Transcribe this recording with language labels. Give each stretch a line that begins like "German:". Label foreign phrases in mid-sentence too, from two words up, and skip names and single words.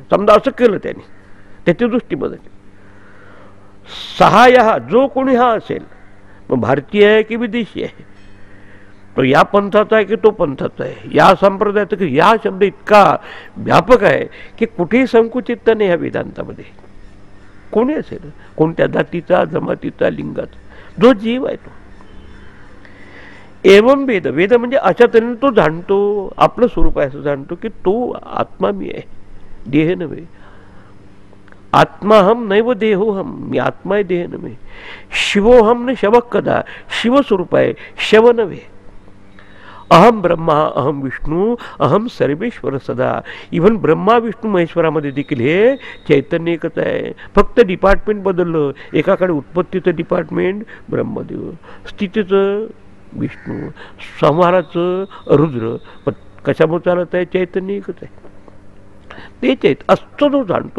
Marathi: समजा असं केलं त्याने, त्याची दृष्टी बदलली. सहाय्य जो कोणी हा असेल, मग भारतीय आहे की विदेशी आहे, तो या पंथाचा आहे की तो पंथाचा आहे, या संप्रदायाचा की या शब्द इतका व्यापक आहे की कुठेही संकुचितता नाही ह्या वेदांतामध्ये. कोणी असेल, कोणत्या जातीचा, जमातीचा, लिंगाचा, जो जीव आहे तो.
Sanskrit: एवं वेद,
Marathi: वेद म्हणजे अशा तऱ्हेने तो जाणतो, आपलं स्वरूप आहे असं जाणतो की तो आत्मा मी आहे, देह नव्हे.
Sanskrit: आत्मा हम नैव देहोहम,
Marathi: मी आत्मा आहे, देह नव्हे.
Sanskrit: शिवोहम न शव कदा,
Marathi: शिवस्वरूप आहे, शव नव्हे.
Sanskrit: अहम ब्रह्मा अहम विष्णू अहम सर्वेश्वर सदा.
Marathi: इव्हन ब्रह्मा विष्णू महेश्वरामध्ये देखील हे चैतन्य एकच आहे, फक्त डिपार्टमेंट बदललं. एकाकडे उत्पत्तीचं डिपार्टमेंट ब्रह्मदेव, स्थितीचं विष्णू, संहाराचं रुद्र, पण कशामुळे चालत आहे, चैतन्य एकच आहे. तेच आहेत असतो जो जाणतो.